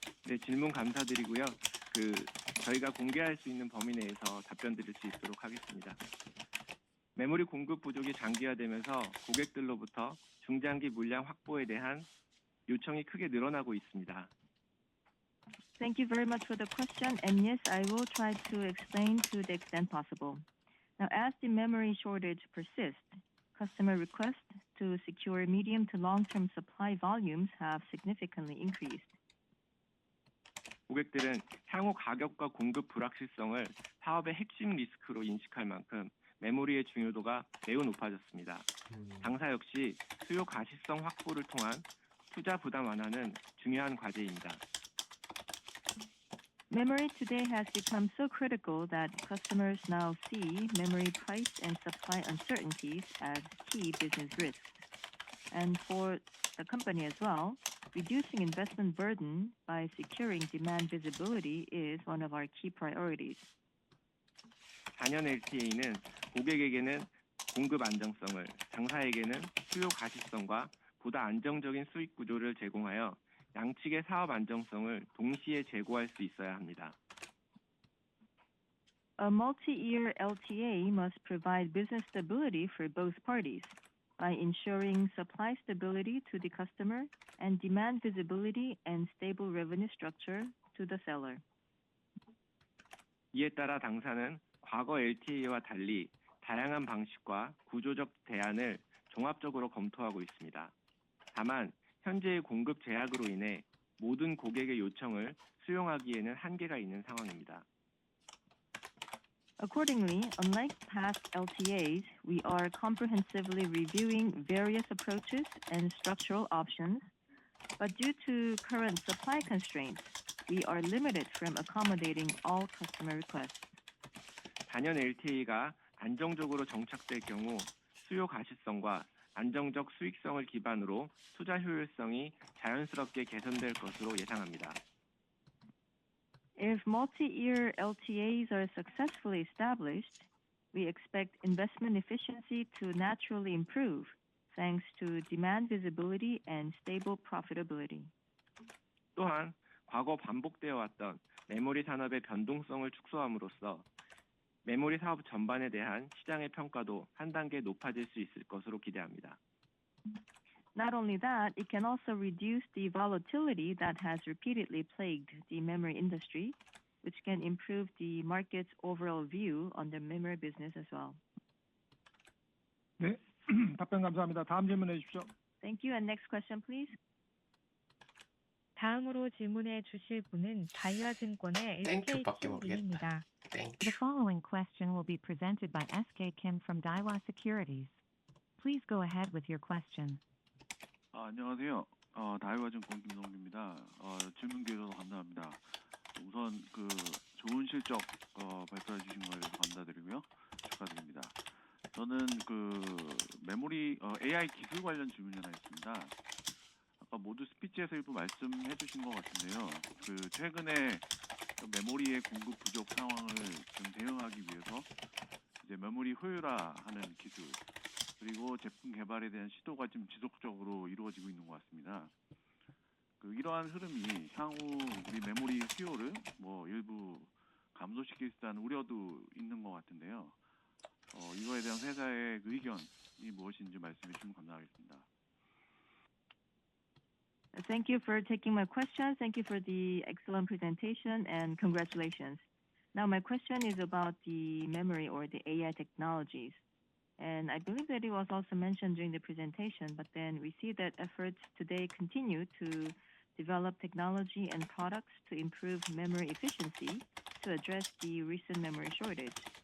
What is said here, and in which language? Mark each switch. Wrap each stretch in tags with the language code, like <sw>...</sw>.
<ko>네, 질문 감사드리고요. 저희가 공개할 수 있는 범위 내에서 답변 드릴 수 있도록 하겠습니다. 메모리 공급 부족이 장기화되면서 고객들로부터 중장기 물량 확보에 대한 요청이 크게 늘어나고 있습니다.</ko> <en>Thank you very much for the question, and yes, I will try to explain to the extent possible. Now, as the memory shortage persists, customer requests to secure medium to long-term supply volumes have significantly increased.</en> <ko>고객들은 향후 가격과 공급 불확실성을 사업의 핵심 리스크로 인식할 만큼 메모리의 중요도가 매우 높아졌습니다. 당사 역시 수요 가시성 확보를 통한 투자 부담 완화는 중요한 과제입니다.</ko> <en>Memory today has become so critical that customers now see memory price and supply uncertainties as key business risks. And for the company as well, reducing investment burden by securing demand visibility is one of our key priorities.</en> <ko>4년 LTA는 고객에게는 공급 안정성을, 당사에게는 수요 가시성과 보다 안정적인 수익 구조를 제공하여 양측의 사업 안정성을 동시에 제고할 수 있어야 합니다.</ko> <en>A multi-year LTA must provide business stability for both parties by ensuring supply stability to the customer and demand visibility and stable revenue structure to the seller.</en> <ko>이에 따라 당사는 과거 LTA와 달리 다양한 방식과 구조적 대안을 종합적으로 검토하고 있습니다. 다만 현재의 공급 제약으로 인해 모든 고객의 요청을 수용하기에는 한계가 있는 상황입니다.</ko> <en>Accordingly, unlike past LTAs, we are comprehensively reviewing various approaches and structural options, but due to current supply constraints, we are limited from accommodating all customer requests.</en> <ko>4년 LTA가 안정적으로 정착될 경우 수요 가시성과 안정적 수익성을 기반으로 투자 효율성이 자연스럽게 개선될 것으로 예상합니다.</ko> <en>If multi-year LTAs are successfully established, we expect investment efficiency to naturally improve thanks to demand visibility and stable profitability.</en> <ko>또한 과거 반복되어 왔던 메모리 산업의 변동성을 축소함으로써 메모리 사업 전반에 대한 시장의 평가도 한 단계 높아질 수 있을 것으로 기대합니다.</ko> <en>Not only that, it can also reduce the volatility that has repeatedly plagued the memory industry, which can improve the market's overall view on the memory business as well.</en> <ko>네, 답변 감사합니다. 다음 질문해 주십시오.</ko> <en>Thank you. And next question, please.</en> <ko>다음으로 질문해 주실 분은 다이와증권의 SK 땡큐밖에 모르겠다. 님입니다.</ko> <en>The 땡큐. following question will be presented by SK Kim from Daiwa Securities. Please go ahead with your question.</en> <ko>안녕하세요. 다이와증권 김동규입니다. 질문 기회 주셔서 감사합니다. 우선 그 좋은 실적 발표해 주신 거에 대해서 감사드리고요. 축하드립니다. 저는 그 메모리 AI 기술 관련 질문이 하나 있습니다. 아까 모두 스피치에서 일부 말씀해 주신 것 같은데요. 그 최근에 메모리의 공급 부족 상황을 좀 대응하기 위해서 이제 메모리 효율화하는 기술 그리고 제품 개발에 대한 시도가 지금 지속적으로 이루어지고 있는 것 같습니다. 그 이러한 흐름이 향후 우리 메모리 수요를 뭐 일부 감소시킬 수 있다는 우려도 있는 것 같은데요. 이거에 대한 회사의 의견이 무엇인지 말씀해 주시면 감사하겠습니다.</ko> <en>Thank you for taking my question. Thank you for the excellent presentation and congratulations. Now my question is about the memory or the AI technologies. And I believe that it was also mentioned during the presentation, but then we see that efforts today continue to develop technology and products to improve memory efficiency to address the recent memory shortage.</en>